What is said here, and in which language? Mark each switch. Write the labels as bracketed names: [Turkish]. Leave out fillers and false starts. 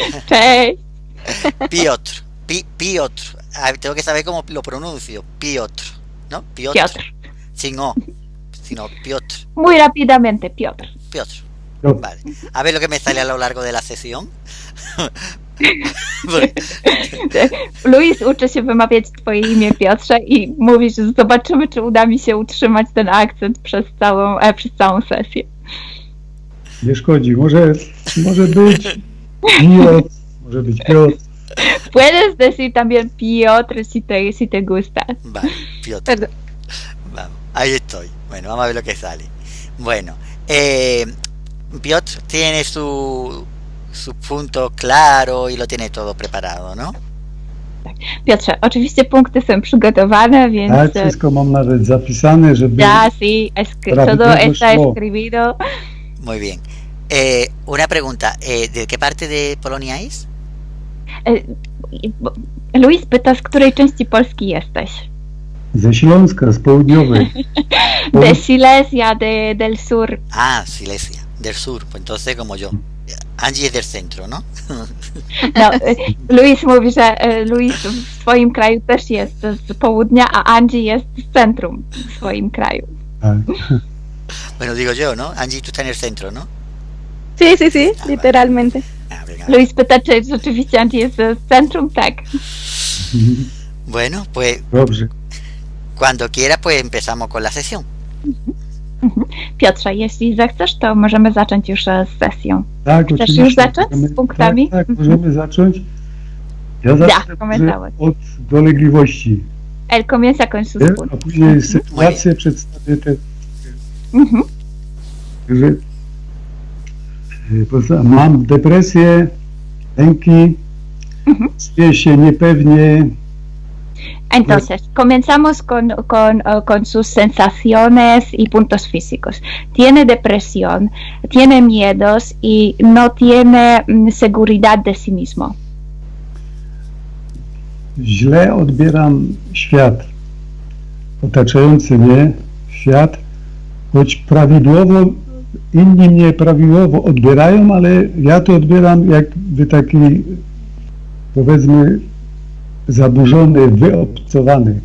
[Polish] Cześć. Piotr. Piotr. [Spanish] Tengo que saber cómo lo pronuncio. Piotr, ¿no? Piotr. Sin O, sino Piotr. Muy rápidamente, Piotr. Piotr. No. Vale. A ver lo que me sale a lo largo de la sesión. [Polish] Luis uczy się wymawiać twoje imię, Piotrze, i mówi, że zobaczymy, czy uda mi się utrzymać ten akcent przez całą sesję. Nie szkodzi. Może być Piotr, może być Piotr. [Spanish] Puedes decir también Piotr si te gusta. Vale, Piotr. Perdón. Vamos, ahí estoy. Bueno, vamos a ver lo que sale. Bueno, Piotr tiene su punto claro y lo tiene todo preparado, ¿no? [Polish] Piotrze, oczywiście punkty są przygotowane, więc... Tak, wszystko mam nawet zapisane, żeby... [Spanish] Ya, sí, todo está escribido. Muy bien. Una pregunta, ¿de qué parte de Polonia es? [Polish] Luis pyta, z której części Polski jesteś? Ze Śląska, z południowej. [Spanish] De Silesia, del sur. Ah, Silesia, del sur, pues entonces como yo. Angie es del centro, ¿no? [Polish] No, Luis mówi, że Luis w swoim kraju też jest z południa, a Angie jest z centrum w swoim kraju. Tak. [Spanish] Bueno, digo yo, ¿no? Angie, tú estás en el centro, ¿no? Sí, sí, sí, Ah, literalmente. Ah, venga. [Polish] Luis pyta, czy rzeczywiście Angie jest z centrum? Tak. [Spanish] Bueno, pues [Polish] Dobrze. [Spanish] cuando quiera, pues empezamos con la sesión. [Polish] Piotrze, jeśli zechcesz, to możemy zacząć już z sesją. Tak, Chcesz oczywiście. już zacząć z punktami? Tak, możemy zacząć. Ja zacznę komentałeś. od dolegliwości. [Spanish] Él comienza con sus [Polish] A [Spanish] puntos. [Polish] później sytuację przedstawię też. Mhm. Że mam depresję, lęki, czuję się niepewnie. [Spanish] Entonces, comenzamos con sus sensaciones y puntos físicos. Tiene depresión, tiene miedos y no tiene seguridad de sí mismo. [Polish] Źle odbieram świat, otaczający mnie świat, choć prawidłowo, inni mnie prawidłowo odbierają, ale ja to odbieram jakby taki, powiedzmy, zaburzony, wyobcowany.